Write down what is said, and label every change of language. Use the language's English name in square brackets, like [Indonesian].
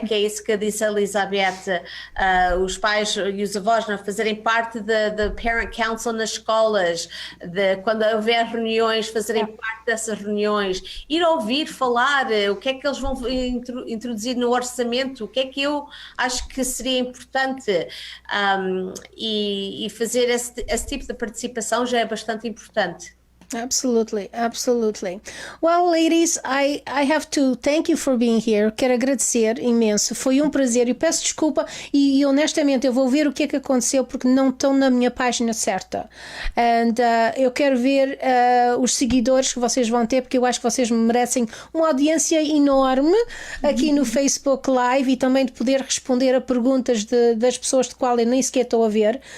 [Portuguese] Que é isso que disse a Elizabeth, os pais e os avós não fazerem parte da parent council nas escolas, quando houver reuniões, fazerem parte dessas reuniões, ir ouvir falar o que é que eles vão introduzir no orçamento, o que é que eu acho que seria importante e fazer esse tipo de participação já é bastante importante. [English] Absolutely, absolutely. Well, ladies, I have to thank you for being here. [Portuguese] Quero agradecer imenso. Foi um prazer e peço desculpa e honestamente eu vou ver o que é que aconteceu porque não estão na minha página certa. And eu quero ver os seguidores que vocês vão ter porque eu acho que vocês merecem uma audiência enorme aqui no Facebook Live e também de poder responder a perguntas das pessoas de qual eu nem sequer estou a ver.